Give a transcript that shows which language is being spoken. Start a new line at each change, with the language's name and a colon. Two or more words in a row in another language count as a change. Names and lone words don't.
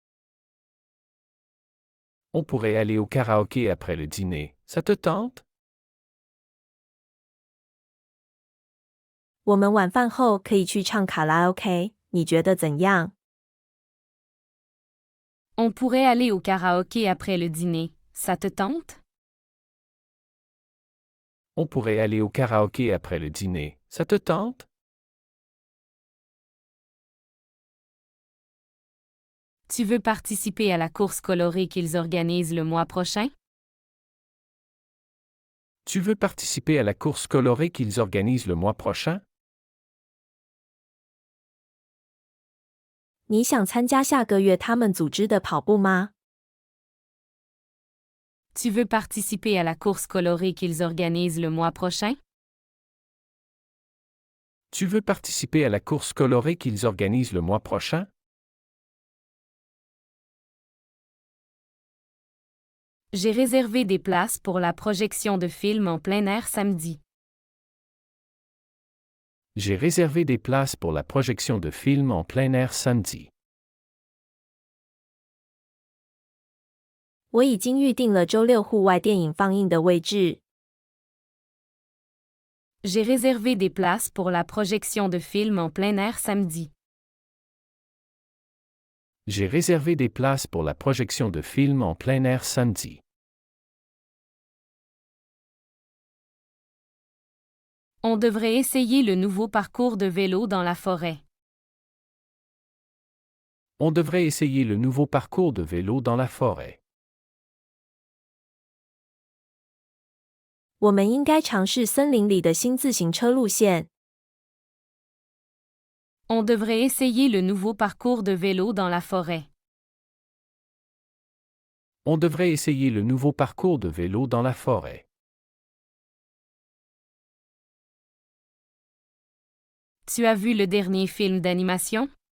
French: On pourrait aller au karaoké après le dîner, ça te tente?
Chinese: 我们晚饭后可以去唱卡拉 OK， 你觉得怎样？
French: On pourrait aller au karaoké après le dîner, ça te tente? On pourrait aller au karaoké après le dîner, ça te tente? Tu veux participer à la course colorée qu'ils organisent le mois prochain? Tu veux participer à la course colorée qu'ils organisent le mois prochain?
Chinese: 你想参加下个月他们组织的跑步吗？
French: Tu veux participer à la course colorée qu'ils organisent le mois prochain? Tu veux participer à la course colorée qu'ils organisent le mois prochain? J'ai réservé des places pour la projection de films en plein air samedi. J'ai réservé des places pour la projection de films en plein air samedi.
Chinese: 我已经预定了周六户外电影放映的位置。
French: J'ai réservé des places pour la projection de films en plein air samedi. J'ai réservé des places pour la projection de films en plein air samedi. On devrait essayer le nouveau parcours de vélo dans la forêt. On devrait essayer le nouveau parcours de vélo dans la forêt.
Chinese: 我们应该尝试森林里的新自行车路线。
French: On devrait essayer le nouveau parcours de vélo dans la forêt. On devrait essayer le nouveau parcours de vélo dans la forêt. Tu as vu le dernier film d'animation?